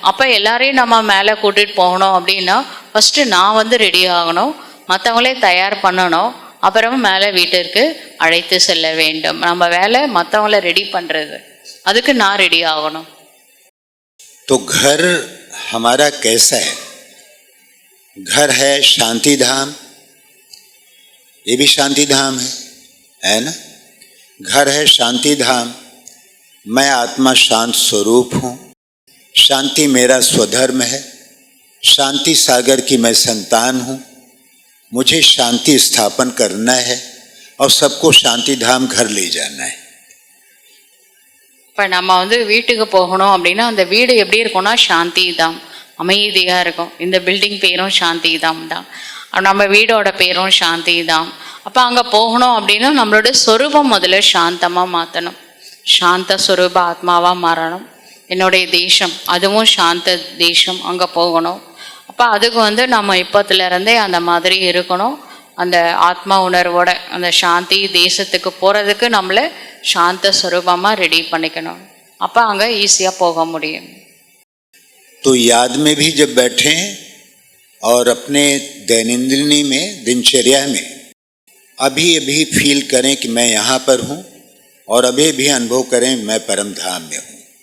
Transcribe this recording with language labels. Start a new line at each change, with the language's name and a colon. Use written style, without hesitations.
Tamil: அப்போ எல்லாரையும் நம்ம மேலே கூட்டிகிட்டு போகணும் அப்படின்னா ஃபஸ்ட்டு நான் வந்து ரெடி ஆகணும், மற்றவங்களே தயார் பண்ணணும், அப்புறம் மேலே வீட்டிற்கு அழைத்து செல்ல வேண்டும். நம்ம வேலை மற்றவங்கள ரெடி பண்ணுறது, அதுக்கு நான் ரெடி ஆகணும்.
Hindi: तो घर हमारा कैसा है? घर है शांति धाम, ये भी शांति धाम है ना? घर है शांति धाम, मैं आत्मा शांत स्वरूप हूँ, शांति मेरा स्वधर्म है, शांति सागर की मैं संतान हूँ, मुझे शांति स्थापन करना है और सबको शांति धाम घर ले जाना है.
Tamil: இப்போ நம்ம வந்து வீட்டுக்கு போகணும் அப்படின்னா அந்த வீடு எப்படி இருக்கும்னா சாந்தி தாம், அமைதியாக இருக்கும். இந்த பில்டிங் பேரும் சாந்தி தாம் தான், நம்ம வீடோட பேரும் சாந்தி தாம். அப்போ அங்கே போகணும் அப்படின்னா நம்மளோட சொரூபம் முதல்ல சாந்தமாக மாற்றணும், சாந்த சொரூப ஆத்மாவாக மாறணும். என்னுடைய தேசம் அதுவும் சாந்த தேசம், அங்கே போகணும். அப்போ அதுக்கு வந்து நம்ம இப்போத்துலேருந்தே அந்த மாதிரி இருக்கணும். அந்த ஆத்மா உணர்வோட அந்த சாந்தி தேசத்துக்கு போகிறதுக்கு நம்மளை சாந்த स्वरूपமாக ரெடி பண்ணிக்கணும். அப்போ அங்கே ஈஸியாக போக முடியும்.
Hindi: तो याद में भी जब बैठें और अपने दैनंदिनी में दिनचर्या में अभी अभी फील करें कि मैं यहाँ पर हूँ और अभी भी अनुभव करें मैं परम धाम में हूँ.